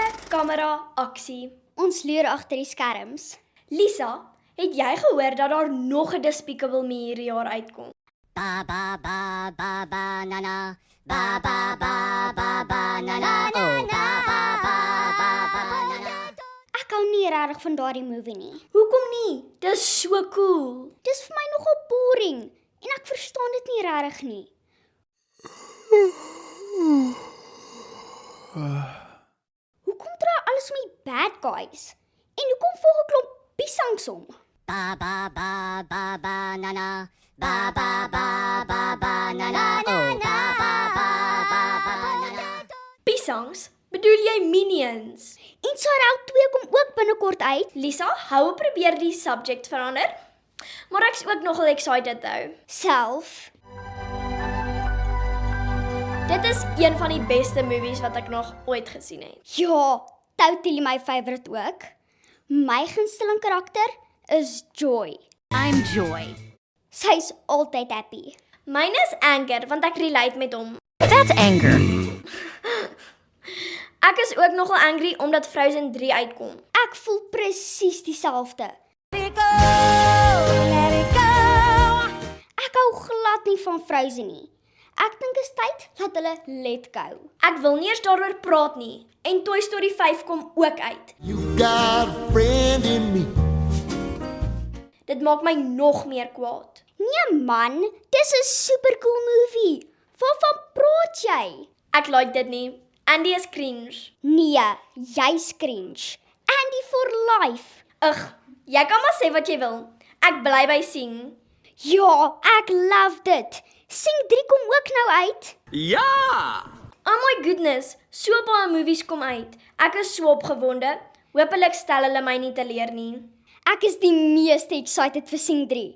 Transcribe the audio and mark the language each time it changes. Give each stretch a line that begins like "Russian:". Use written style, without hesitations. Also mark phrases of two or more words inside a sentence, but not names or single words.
Afrikaans: kamera, aksie. Ons loer agter die skerms. Lisa, het jy gehoor dat daar nog 'n Despicable Me hierdie jaar uitkom? Ba ba ba ba banana. Ba ba ba ba banana. Oh, ba ba ba ba banana. Ek hou nie regtig van daardie movie nie. Hoekom nie? Dis so cool. Dis vir my nogal boring en ek verstaan dit nie regtig nie. Hoekom draai alles om die
English: bad guys?
Afrikaans: En hoekom volg 'n klomp piesangs om? Ba ba ba ba banana. Ba ba ba ba banana. Oh, ba ba ba ba banana. Piesangs? Bedoel jy Minions? En Sarel 2 kom ook binnekort uit. Lisa, hou probeer die subject verander. Maar ek's ook nogal
English: excited though.
Afrikaans: Self. Dit is een van die beste movies wat ek nog ooit gesien het. Ja,
English: totally my favorite
Afrikaans: ook. My gunsteling karakter is Joy.
English: I'm Joy.
Afrikaans: Sy's altyd happy. Myne is Anchor, want ek relate met hom.
English: That's anger.
Afrikaans: Ek is ook nogal angry omdat Frozen 3 uitkom. Ek voel presies dieselfde.
English: Let it go, let it go.
Afrikaans: Ek hou glad nie van Frozen nie. Ek dink is tyd dat hulle
English: let go.
Afrikaans: Ek wil nie eens daaroor praat nie. En Toy Story 5 kom ook uit.
English: You got a friend in me.
Afrikaans: Dit maak my nog meer kwaad. Nee man, dis 'n supercool movie. Waarvan praat jy? Ek like dit nie. Andy is cringe. Nee, jy's cringe. Andy
English: for life. Ugh,
Afrikaans: jy kan maar sê wat jy wil. Ek bly by sing. Ja, ek love dit. Sing 3 kom ook nou uit. Ja!
English: Oh my goodness,
Afrikaans: so baie movies kom uit. Ek is so opgewonde. Hoopelik stel hulle my nie teleur nie. Ek is die meeste excited vir Sing 3.